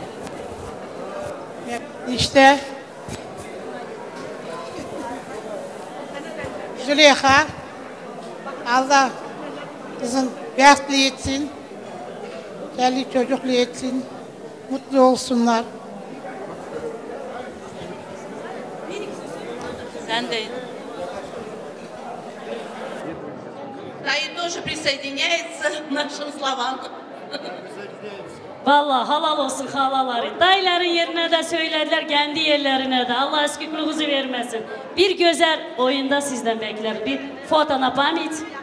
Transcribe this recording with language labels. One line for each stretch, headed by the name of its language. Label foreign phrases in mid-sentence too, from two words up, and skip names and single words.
Turkish: İşte Züleyha, Allah kızın bəxtli etsin, çelli çocuklu etsin, mutlu olsunlar. Sen de.
Russian: Dayı тоже присоединяется к нашим словам.
Turkish: Vallahi halal olsun halaları. Dayıların yerine de söylediler, kendi yerlerine de. Allah eskikliğinizi vermesin. Bir güzel oyunda sizden bekler. Bir foto
Russian: на память.